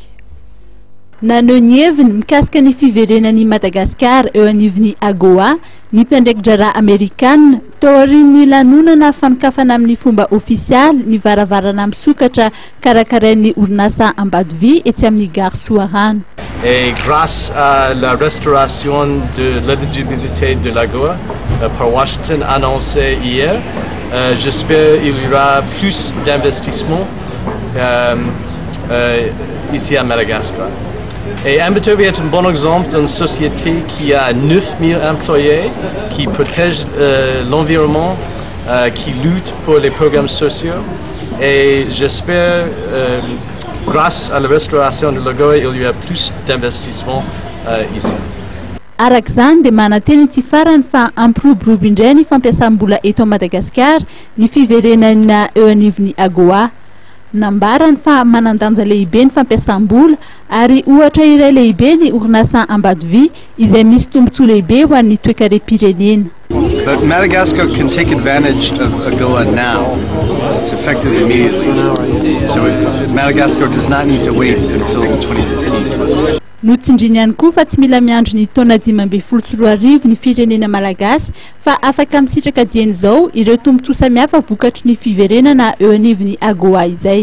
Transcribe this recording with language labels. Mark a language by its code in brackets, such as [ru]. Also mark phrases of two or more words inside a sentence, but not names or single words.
[mg] Naneho ny heviny mikasika ny fiverenan'i Madagasikara eo anivon'ny AGOA ny mpiandraikitra Amerikana taorian'ny lanonana fanokafana amin'ny fomba ofisialy ny varavarana misokatra karakarain'ny orinasa Ambadivy etsy amin'ny gare Soarano. [fr] Et grâce à la restauration de l'éligibilité de l'AGOA par Washington annoncé hier, j'espère qu'il y aura plus d'investissements ici à Madagascar. Et Ambadivy est un bon exemple d'une société qui a 9000 employés, qui protège l'environnement, qui lutte pour les programmes sociaux. Et j'espère grâce à la restauration de l'AGOA, il y a plus d'investissements ici. [mg] Arak'izany dia mananteny ity farany fa ampiroborobo indray ny fampiasam-bola eto Madagasikara ny fiverenana eo anivon'ny AGOA. Nambarany fa manandanja lehibe ny fampiasam-bola ary ohatra iray lehibe ny orinasa Ambadivy izay misy tombontsoa lehibe ho an'ny toe-karem-pirenena. [en] But Madagascar can take advantage of AGOA now. It's effective immediately. So Madagascar does not need to wait until 2015. [mg] Notsindriny ihany koa fa tsy mila miandry ny taona 2024 ny firenena malagasy fa afaka misitraka dieny izao ireo tombontsoa samihafa vokatry ny fiverenana eo anivon'ny AGOA izay.